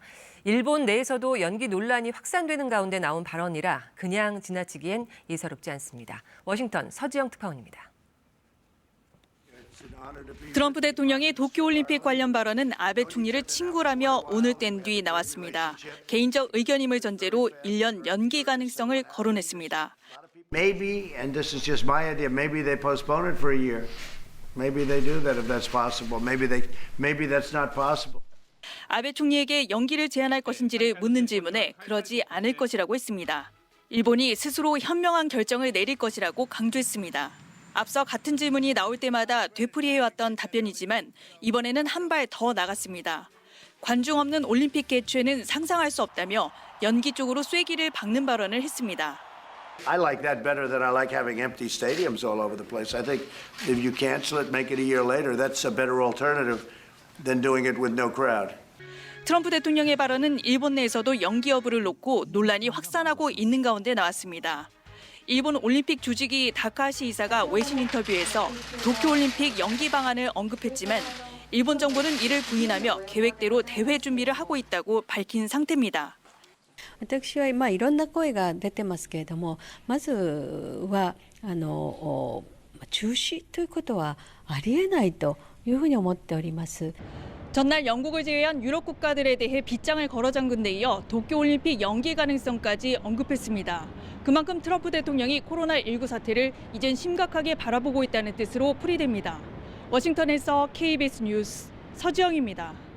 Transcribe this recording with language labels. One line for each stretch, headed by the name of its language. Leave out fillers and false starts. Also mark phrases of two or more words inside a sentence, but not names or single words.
Korean: 일본 내에서도 연기 논란이 확산되는 가운데 나온 발언이라 그냥 지나치기엔 예사롭지 않습니다. 워싱턴 서지영 특파원입니다. 트럼프 대통령이 도쿄올림픽 관련 발언은 아베 총리를 친구라며 오늘 뗀 뒤 나왔습니다. 개인적 의견임을 전제로 1년 연기 가능성을 거론했습니다.
English: Maybe, and this is just my idea, maybe they postpone it for a year. Maybe they do that if that's possible. Maybe that's not possible.
Korean: 아베 총리에게 연기를 제한할 것인지를 묻는 질문에 그러지 않을 것이라고 했습니다. 일본이 스스로 현명한 결정을 내릴 것이라고 강조했습니다. 앞서 같은 질문이 나올 때마다 되풀이해왔던 답변이지만 이번에는 한 발 더 나갔습니다. 관중 없는 올림픽 개최는 상상할 수 없다며 연기 쪽으로 쐐기를 박는 발언을 했습니다. I like that better than I like having empty stadiums all over the place. I think if you cancel it, make it a year later, that's a better alternative than doing it with no crowd. 트럼프 대통령의 발언은 일본 내에서도 연기 여부를 놓고 논란이 확산하고 있는 가운데 나왔습니다. 일본 올림픽 주지기 다카하시 이사가 외신 인터뷰에서 도쿄올림픽 연기 방안을 언급했지만 일본 정부는 이를 부인하며 계획대로 대회 준비를 하고 있다고 밝힌 상태입니다.
Japanese: 私は今いろんな声が出てますけれども、まずは中止ということはありえないというふうに思っております。
Korean: 전날 영국을 제외한 유럽 국가들에 대해 빗장을 걸어 잠근 데 이어 도쿄올림픽 연기 가능성까지 언급했습니다. 그만큼 트럼프 대통령이 코로나19 사태를 이젠 심각하게 바라보고 있다는 뜻으로 풀이됩니다. 워싱턴에서 KBS 뉴스 서지영입니다.